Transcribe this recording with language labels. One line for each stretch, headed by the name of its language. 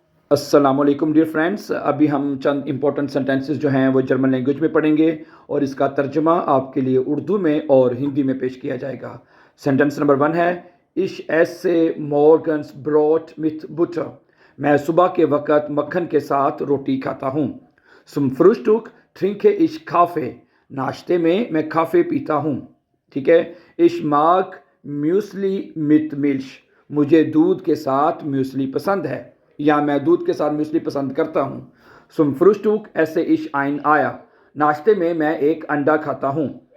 Hindi: अस्सलाम वालेकुम dear friends. अभी हम चंद इंपॉर्टेंट सेंटेंसेस जो हैं वो जर्मन लैंग्वेज में पढ़ेंगे और इसका तर्जमा आपके लिए उर्दू में और हिंदी में पेश किया जाएगा। सेंटेंस नंबर 1 है
German: इश esse morgens Brot mit Butter।
Hindi: मैं सुबह के वक़्त मक्खन के साथ रोटी खाता हूँ।
German: Zum Frühstück trinke ich Kaffee।
Hindi: नाश्ते में मैं काफ़े पीता हूँ। ठीक है।
German: Ich mag Müsli mit Milch।
Hindi: मुझे दूध के साथ म्यूसली पसंद है या मैं दूध के साथ म्यूसली पसंद करता हूँ।
German: Zum Frühstück esse ich ein Eier।
Hindi: नाश्ते में मैं एक अंडा खाता हूँ।